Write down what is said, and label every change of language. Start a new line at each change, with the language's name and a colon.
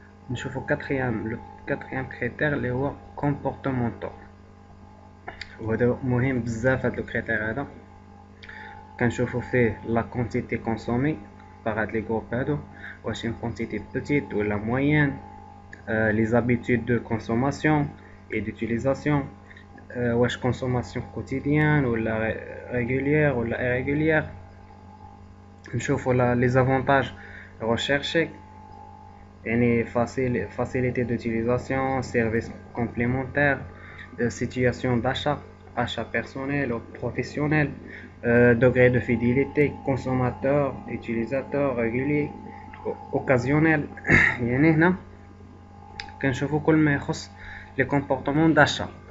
Arabic: نشوفوا
French: quatrième critère
Arabic: اللي هو comportemental، وهذا مهم بزاف. هذا الكريتير هذا كنشوفوا فيه
French: la quantité consommée par
Arabic: هاد لي جروب هادو، واش
French: une quantité petite ou la moyenne. Les habitudes de consommation et d'utilisation،
Arabic: واش
French: consommation quotidienne ou la régulière ou la irrégulière.
Arabic: نشوفوا
French: les avantages recherchés،
Arabic: يعني
French: facilité d'utilisation, service complémentaire, situation d'achat personnel ou professionnel, degré de fidélité, consommateur, utilisateur, régulier, occasionnel.
Arabic: يعني هنا كنشوفوا كل ما يخص لي كومبورطمون داشا.